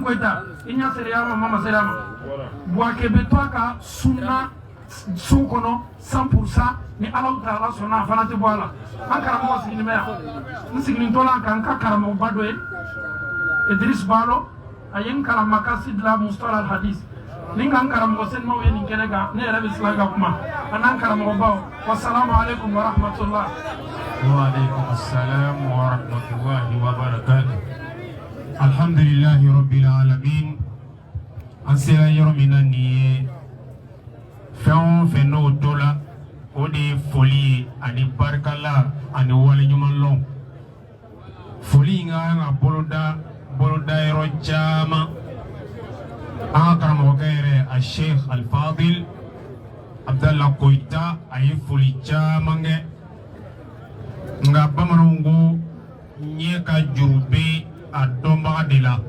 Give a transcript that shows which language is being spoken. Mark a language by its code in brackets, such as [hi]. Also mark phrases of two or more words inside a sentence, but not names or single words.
[bm] Koyita i ɲa seriya ma ma seriya ma Buwake bɛ to a ka sunna so kɔnɔ 100% ni Alahu Taala sɔnna a fana tɛ bɔ a la an karamɔgɔ sigini bɛ yan n sigini tɔ la kan n ka karamɔgɔba dɔ ye Idris Balo a ye n kalan makasidi la Mustalah al-Hadis ni n ka n karamɔgɔ senimaw ye nin kɛnɛ kan ne yɛrɛ bɛ sila ka kuma a n'an karamɔgɔbaw [ar] والسلام عليكم ورحمة الله. وعليكم السلام ورحمة الله وبركاته. الحمد لله رب العالمين. [bm] An sera yɔrɔ min na nin ye fɛn o fɛn n'o to la o de ye foli ye ani barikala ani waleɲumanlɔn. Foli in ka kan ka boloda yɔrɔ caman. An ka karamɔgɔkɛ yɛrɛ a Sheikh Al-Fadil Abdallah Koyita a ye foli caman kɛ nka bamananw ko ɲɛ ka juru bɛ a dɔnbaga de la.